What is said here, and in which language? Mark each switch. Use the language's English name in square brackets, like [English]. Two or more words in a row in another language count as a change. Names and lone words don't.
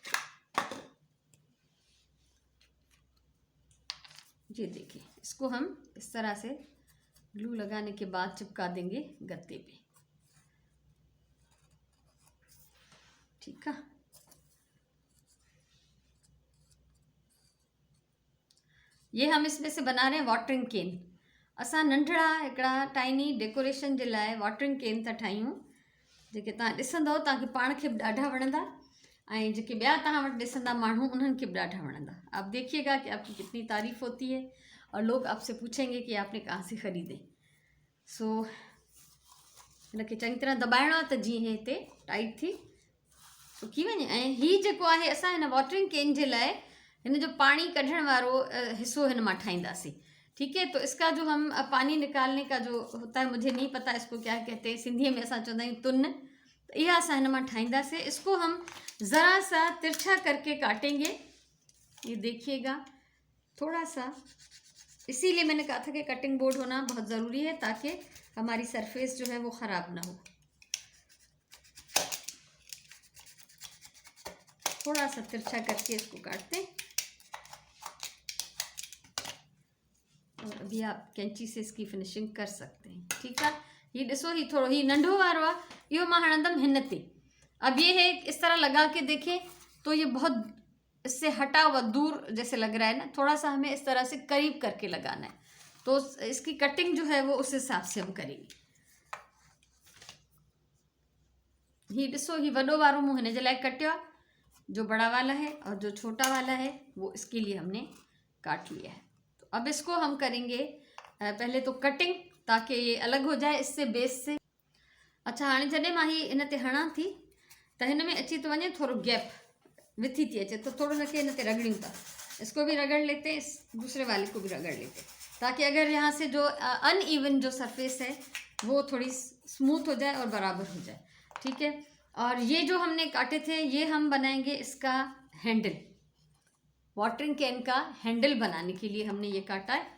[Urdu] یہ دیکھیے، اس کو ہم اس طرح سے گلو لگانے کے بعد چپکا دیں گے گتے پہ، ٹھیک ہے. یہ ہم اس میں سے بنا رہے ہیں [English] watering can. [Sindhi] असां नंढड़ा हिकिड़ा [English] tiny decoration [Sindhi] जे लाइ [English] watering can [Sindhi] था ठाहियूं, जेके तव्हां ॾिसंदव तव्हांखे पाण खे बि ॾाढा वणंदा, ऐं जेके ॿिया तव्हां वटि ॾिसंदा माण्हू उन्हनि खे बि ॾाढा वणंदा। [Urdu] آپ دیکھیے گا کہ آپ کی کتنی تعریف ہوتی ہے، اور لوگ آپ سے پوچھیں گے کہ آپ نے کہاں سے خریدے. [Sindhi] सो हिनखे चङी तरह दॿाइणो आहे, त जीअं हे हिते टाइट थी सुकी वञे। ऐं हीअ जेको आहे, असां हिन [English] watering can [Sindhi] जे लाइ हिन जो पानी कढण वारो हिस्सो हिन मां ठाहींदासीं, [Urdu] ٹھیک ہے. تو اس کا جو ہم پانی نکالنے کا جو ہوتا ہے، مجھے نہیں پتا اس کو کیا کہتے ہیں, [Sindhi] सिंधी में असां चवंदा आहियूं तुन। [Urdu] تو یہ [Sindhi] असां हिन मां ठाहींदासीं। [Urdu] اس کو ہم ذرا سا ترچھا کر کے کاٹیں گے، یہ دیکھیے گا، تھوڑا سا. اسی لیے میں نے کہا تھا کہ [English] cutting board [Urdu] ہونا بہت ضروری ہے، تاکہ ہماری سرفیس جو ہے وہ خراب نہ ہو. تھوڑا سا ترچھا کر کے اس کو کاٹتے ہیں۔ اور ابھی آپ قینچی سے اس کی فنشنگ کر سکتے ہیں. ٹھیک ہے, [Sindhi] ये ॾिसो ही थोड़ो ही नंढो वारो आहे, इहो मां हणंदमि हिन ते। [Urdu] اب یہ ہے اس طرح لگا کے دیکھیں تو یہ بہت اس سے ہٹا ہوا دور جیسے لگ رہا ہے نا، تھوڑا سا ہمیں اس طرح سے قریب کر کے لگانا ہے، تو اس کی کٹنگ جو ہے وہ اس حساب سے ہم کریں گے. [Sindhi] ही ॾिसो ही वॾो वारो मूं हिन जे लाइ कटियो आहे, [Urdu] جو بڑا والا ہے، اور جو چھوٹا والا ہے وہ اس کے لیے ہم نے کاٹ لیا ہے. تو اب اس کو ہم کریں گے پہلے تو کٹنگ، تاکہ یہ الگ ہو جائے اس سے بیس سے. अच्छा, [Sindhi] हाणे जॾहिं मां ही इन ते हणां थी त हिन में अची थो वञे थोड़ो गैप, विथी थी अचे, तो थोड़ो हिनखे इन ते रगड़ियूं था। [Urdu] اس کو بھی رگڑ لیتے ہیں، اس دوسرے والے کو بھی رگڑ لیتے ہیں، تاکہ اگر یہاں سے جو ان ایون جو سرفیس ہے وہ تھوڑی اسموتھ ہو جائے اور برابر ہو جائے. ٹھیک ہے، اور یہ جو ہم نے کاٹے تھے یہ ہم بنائیں گے اس کا ہینڈل, [English] watering can [Urdu] کا ہینڈل بنانے کے لیے ہم نے یہ کاٹا ہے.